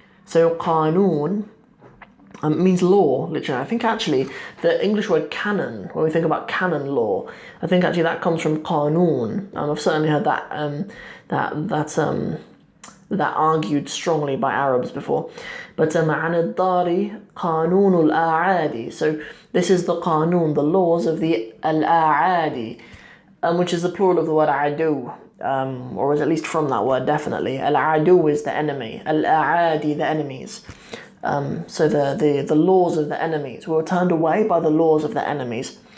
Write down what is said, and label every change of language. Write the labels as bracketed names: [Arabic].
[English] So قانون means law, literally. I think actually the English word canon, when we think about canon law, I think actually that comes from qanun. I've certainly heard that argued strongly by Arabs before. [Arabic] But عن الدار قانون الأعادي. [English] So this is the qanun, the laws of the al-a'adi, which is the plural of the word adu, or is at least from that word, definitely. Al-adu is the enemy, al-a'adi the enemies. So the laws of the enemies. We were turned away by the laws of the enemies.